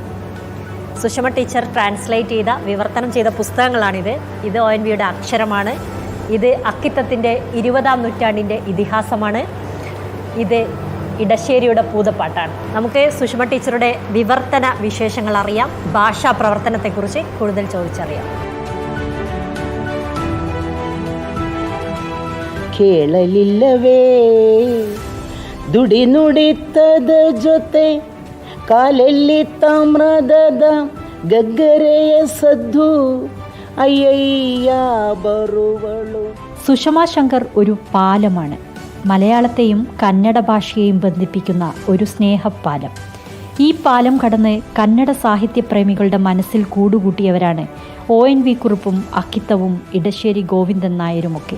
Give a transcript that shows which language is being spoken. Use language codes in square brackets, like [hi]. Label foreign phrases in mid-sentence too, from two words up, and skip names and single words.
[ml] സുഷമ ടീച്ചർ ട്രാൻസ്ലേറ്റ് ചെയ്ത, വിവർത്തനം ചെയ്ത പുസ്തകങ്ങളാണിത്. ഇത് ONVയുടെ അക്ഷരമാണ്. ഇത് അക്കിത്തത്തിൻ്റെ 20-ാം നൂറ്റാണ്ടിൻ്റെ ഇതിഹാസമാണ്. ഇത് ഇടശ്ശേരിയുടെ പൂതപ്പാട്ടാണ്. നമുക്ക് സുഷമ ടീച്ചറുടെ വിവർത്തന വിശേഷങ്ങൾ അറിയാം, ഭാഷാ പ്രവർത്തനത്തെക്കുറിച്ച് കൂടുതൽ ചോദിച്ചറിയാം. [kn] ಕೇಳಲಿಲ್ಲವೇ ದುಡಿ ನುಡಿತದ ಜೊತೆ ಕಾಲೆಲ್ಲಿ ತಾಮ್ರದ ಗಗ್ಗರೆಯ ಸದ್ದು ಅಯ್ಯಯ್ಯ ಬರುವಳು. [ml] സുഷമ ശങ്കർ ഒരു പാലമാണ്. മലയാളത്തെയും കന്നഡ ഭാഷയെയും ബന്ധിപ്പിക്കുന്ന ഒരു സ്നേഹപ്പാലം. ഈ പാലം കടന്ന് കന്നഡ സാഹിത്യപ്രേമികളുടെ മനസ്സിൽ കൂടുകൂട്ടിയവരാണ് ONV കുറുപ്പും അക്കിത്തവും ഇടശ്ശേരി ഗോവിന്ദൻ നായരുമൊക്കെ.